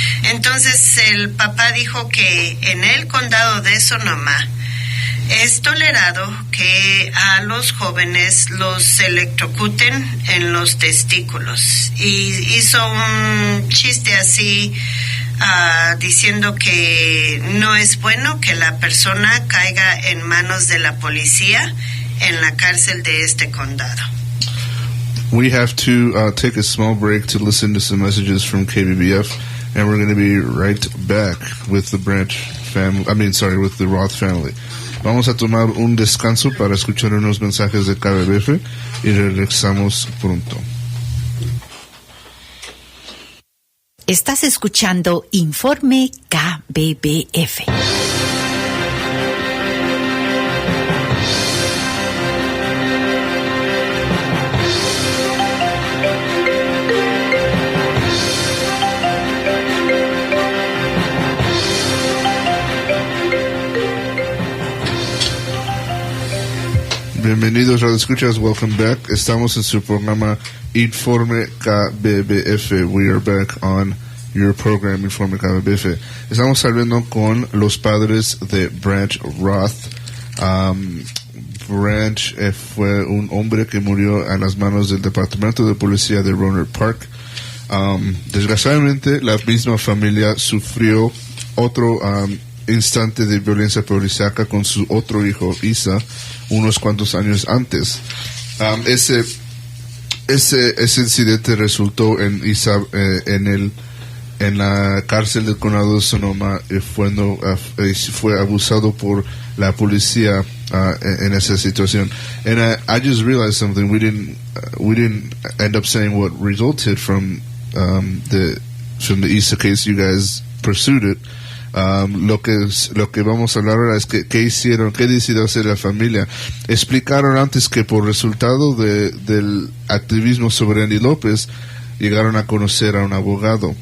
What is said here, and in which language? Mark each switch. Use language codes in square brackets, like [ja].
[es] Entonces el papá dijo que en el condado de Sonoma es tolerado que a los jóvenes los electrocuten en los testículos. Y hizo un chiste así, diciendo que no es bueno que la persona caiga en manos de la policía en la cárcel de este condado. [en] We have to take a small break to listen to some messages from KBBF, and we're going to be right back with the Branch family. With the Roth family. [es] Vamos a tomar un descanso para escuchar unos mensajes de KBBF y regresamos pronto. Estás escuchando Informe KBBF. Bienvenidos a escuchas, [en] welcome back. [es] Estamos en su programa Informe KBBF. [en] We are back on your program Informe KBBF. [es] Estamos hablando con los padres de Branch Roth. Branch fue un hombre que murió a las manos del Departamento de Policía de Rohnert Park. Desgraciadamente, la misma familia sufrió otro instante de violencia policíaca con su otro hijo, Isa, unos cuantos años antes. Ese incidente resultó en Isa en la cárcel del condado de Sonoma, fue abusado por la policía en esa situación. [en] And I just realized something. We didn't end up saying what resulted from the Isa case. You guys pursued it. [es] Lo que vamos a hablar ahora es qué decidió hacer la familia. Explicaron antes que por resultado del activismo sobre Andy López llegaron a conocer a un abogado.